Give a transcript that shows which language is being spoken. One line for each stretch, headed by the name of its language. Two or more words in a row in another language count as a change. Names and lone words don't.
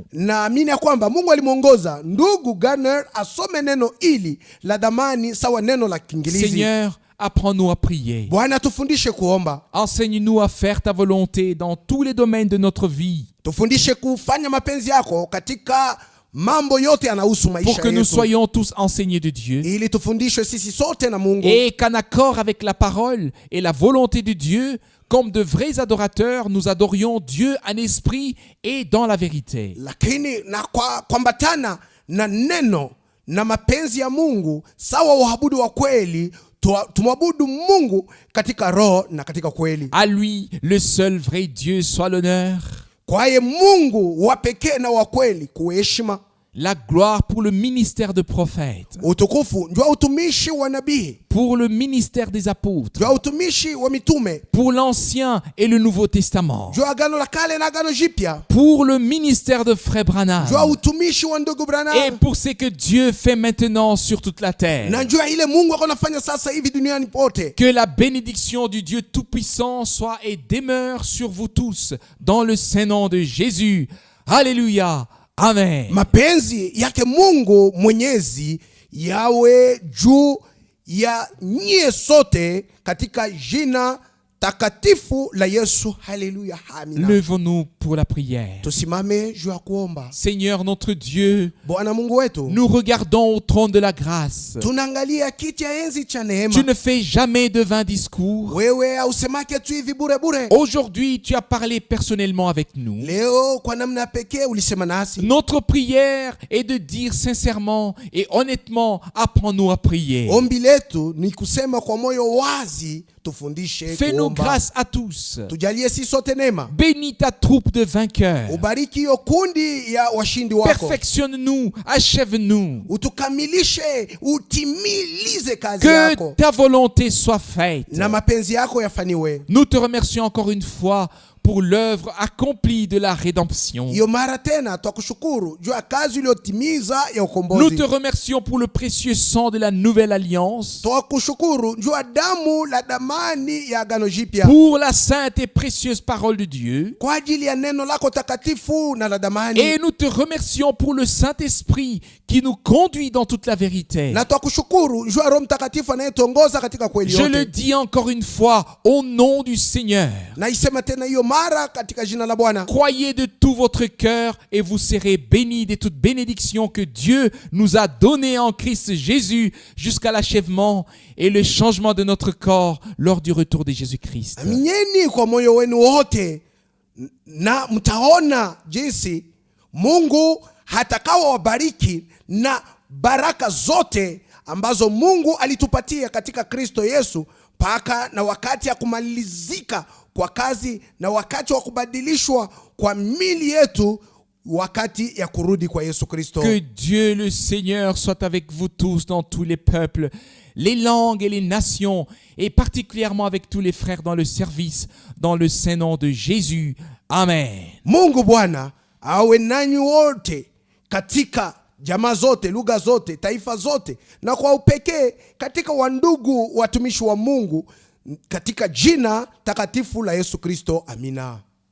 Swahili: Naamini ya kwamba Mungu alimuongoza ndugu Garner asome neno ili la damani sawa neno la Kiingereza.
French: Seigneur, apprends-nous à prier.
Swahili: Bwana tufundishe kuomba.
French: Enseigne-nous à faire ta volonté dans tous les domaines de notre vie.
Swahili: Tufundishe kufanya mapenzi yako katika mambo yote yanahusu
French: pour
Swahili: maisha
French: que nous
Swahili: yetu,
French: soyons tous enseignés de Dieu.
Swahili: ili tufundishwe sisi sote na Mungu,
French: Et qu'en accord avec la parole et la volonté de Dieu, comme de vrais adorateurs, nous adorions Dieu en esprit et dans la vérité.
Swahili: lakini na kuambatana na neno na mapenzi ya Mungu, sawa waabudu wa kweli, tumwabudu Mungu katika roho na katika kweli.
French: À lui, le seul vrai Dieu, soit l'honneur,
Swahili: Kwaye Mungu wa pekee na wa kweli kuheshima,
French: la gloire pour le ministère de prophète,
Swahili: utukufu njoo utumishi wa nabii,
French: pour le ministère des apôtres,
Swahili: njoo utumishi wa mitume,
French: pour l'Ancien et le Nouveau Testament,
Swahili: njoo agano la kale na agano jipya,
French: pour le ministère de Frère Branham,
Swahili: njoo utumishi wa ndugu
French: et
Swahili: Branham,
French: pour ce que Dieu fait maintenant sur toute la terre.
Swahili: na njoo ile Mungu akonafanya sasa hivi duniani pote.
French: Que la bénédiction du Dieu Tout-Puissant soit et demeure sur vous tous, dans le saint nom de Jésus. Alléluia. Amen.
Swahili: Mapenzi yake Mungu Mwenyezi yawe juu ya nyie sote katika jina takatifu la Yesu. Haleluya, amina.
French: Levons-nous pour la prière.
Swahili: Tusimame juu ya kuomba.
French: Seigneur notre Dieu,
Swahili: Bwana Mungu wetu,
French: nous regardons au trône de la grâce.
Swahili: tunaangalia kiti ya enzi cha neema.
French: Tu ne fais jamais de vains discours.
Swahili: Wewe hausemake tu hivi bure bure.
French: Aujourd'hui, tu as parlé personnellement avec nous.
Swahili: Leo kwa namna pekee ulisema nasi.
French: Notre prière est de dire sincèrement et honnêtement, apprends-nous à prier.
Swahili: Ombi letu ni kusema kwa moyo wazi, tufundishe
French: Fais-nous
Swahili: kuomba.
French: grâce à tous.
Swahili: Tujalie si sote neema.
French: Bénis ta troupe de vainqueurs.
Swahili: Ubariki hiyo kundi ya washindi wako.
French: Perfectionne-nous, achève-nous.
Swahili: Utukamilishe, utimilize kazi
French: Que
Swahili: yako.
French: ta volonté soit faite.
Swahili: Na mapenzi yako yafaniwe.
French: Nous te remercions encore une fois pour l'œuvre accomplie de la rédemption.
Swahili: Iyo mara tena twakushukuru juu ya kazi uliyotimiza ya
French: Nous
Swahili: ukombozi.
French: te remercions pour le précieux sang de la nouvelle alliance,
Swahili: Twakushukuru juu ya damu la damani ya agano jipya.
French: pour la sainte et précieuse parole de Dieu.
Swahili: Kwa ajili ya neno lako takatifu na la damani.
French: Et nous te remercions pour le Saint-Esprit qui nous conduit dans toute la vérité.
Swahili: Na twakushukuru juu ya Roho Mtakatifu anayetuongoza katika kweli
French: Je le
Swahili: yote.
French: dis encore une fois au nom du Seigneur.
Swahili: Na isema tena hiyo mara katika jina la Bwana.
French: Croyez de tout votre cœur et vous serez bénis de toute bénédiction que Dieu nous a donnée en Christ Jésus jusqu'à l'achèvement et le changement de notre corps lors du retour de Jésus-Christ.
Swahili: Aminyeni kwa moyo wenu wote na mtaona jinsi Mungu hatakawa wabariki na baraka zote ambazo Mungu alitupatia katika Kristo Yesu paka na wakati ya kumalizika kwa kazi na wakati wa kubadilishwa kwa mili yetu wakati ya kurudi kwa Yesu Kristo.
French: Que Dieu le Seigneur soit avec vous tous dans tous les peuples, les langues et les nations, et particulièrement avec tous les frères dans le service, dans le saint nom de Jésus. Amen.
Swahili: Mungu Bwana awe nanyi wote katika jamaa zote, lugha zote, taifa zote, na kwa upekee katika wandugu watumishi wa Mungu katika jina takatifu la Yesu Kristo. Amina.